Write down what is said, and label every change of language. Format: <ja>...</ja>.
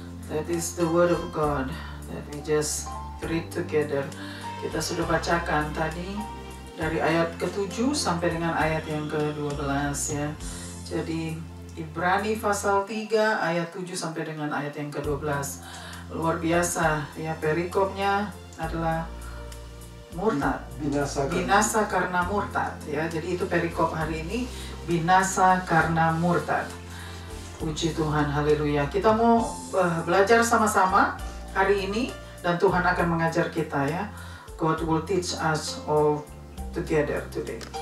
<en>That is the word of God that we just read together.</en> <id>Kita sudah bacakan tadi dari ayat ke-7 sampai dengan ayat yang ke-12 ya. Jadi Ibrani pasal 3 ayat 7 sampai dengan ayat yang ke-12. Luar biasa ya, perikopnya adalah murtad. Binasa karena murtad ya. Jadi itu perikop hari ini, binasa karena murtad. Puji Tuhan, haleluya. Kita mau belajar sama-sama hari ini dan Tuhan akan mengajar kita ya.</id> <en>God will teach us all together today.</en>